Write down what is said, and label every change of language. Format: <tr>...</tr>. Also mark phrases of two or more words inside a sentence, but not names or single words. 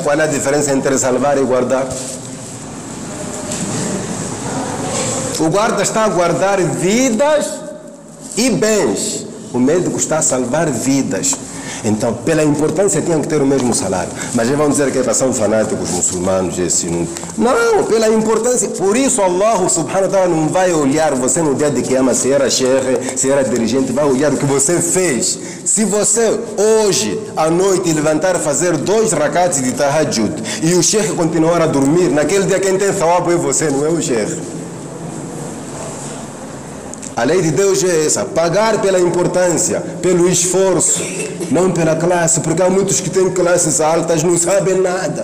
<pt>Qual é a diferença entre salvar e guardar? O guarda está a guardar vidas e bens. O médico está a salvar vidas. Então, pela importância, tinham que ter o mesmo salário. Mas eles vão dizer que são fanáticos muçulmanos. Não, pela importância. Por isso,</pt> <ar>الله سبحانه وتعالى</ar> <pt>não vai olhar você no dia de Qiyamah, se era chefe, se era dirigente, vai olhar o que você fez. Se você, hoje, à noite, levantar e fazer 2 rakats de tahajjud e o chefe continuar a dormir, naquele dia quem tem thawab é você, não é o chefe. A lei de Deus é essa, pagar pela importância, pelo esforço, não pela classe, porque há muitos que têm classes altas, não sabem nada.</pt>